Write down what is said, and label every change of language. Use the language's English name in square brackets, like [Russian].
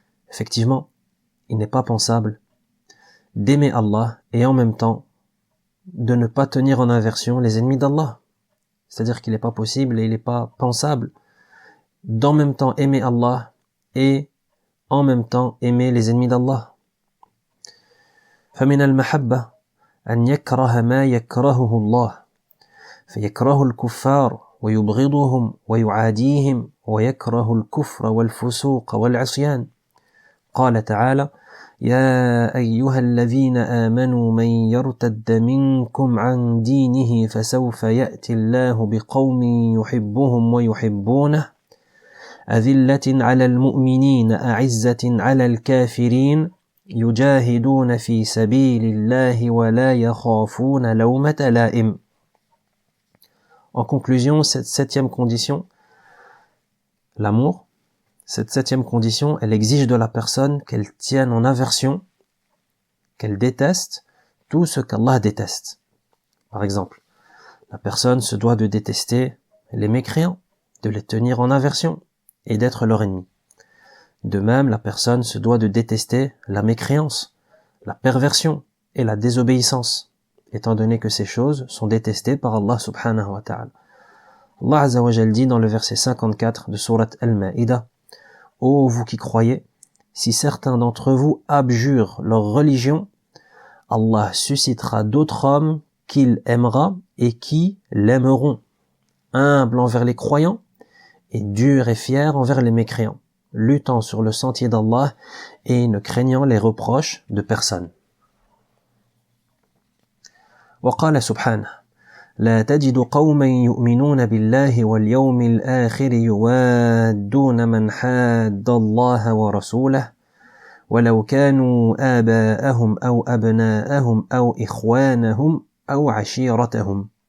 [French] Effectivement, il n'est pas pensable d'aimer Allah et en même temps de ne pas tenir en aversion les ennemis d'Allah. C'est-à-dire qu'il n'est pas possible et il n'est pas pensable d'en même temps aimer Allah et en même temps aimer les ennemis d'Allah. [Arabic] فمن المحبة أن يكره ما يكرهه الله فيكره الكفار ويبغضهم ويعاديهم ويكره الكفر والفسوق والعصيان. قال تعالى: يا أيها الذين آمنوا من يرتد منكم عن دينه فسوف يأتي الله بقوم يحبهم ويحبونه أذلة على المؤمنين أعزة على الكافرين يجاهدون في سبيل الله ولا يخافون لومة لائم. [French] En conclusion, cette septième condition, l'amour, cette septième condition, elle exige de la personne qu'elle tienne en aversion, qu'elle déteste tout ce qu'Allah déteste. Par exemple, la personne se doit de détester les mécréants, de les tenir en aversion et d'être leur ennemi. De même, la personne se doit de détester la mécréance, la perversion et la désobéissance, étant donné que ces choses sont détestées par Allah [Arabic] subhanahu wa ta'ala. [French] Allah [Arabic] Azza wa Jal [French] dit dans le verset 54 de sourate Al-Ma'idah: Ô vous qui croyez, si certains d'entre vous abjurent leur religion, Allah suscitera d'autres hommes qu'il aimera et qui l'aimeront, humbles envers les croyants et durs et fiers envers les mécréants, luttant sur le sentier d'Allah et ne craignant les reproches de personne. [Arabic] وقال سبحانه: لا تجد قوما يؤمنون بالله واليوم الآخر يوادون من حاد الله ورسوله ولو كانوا آباءهم أو أبناءهم أو إخوانهم أو عشيرتهم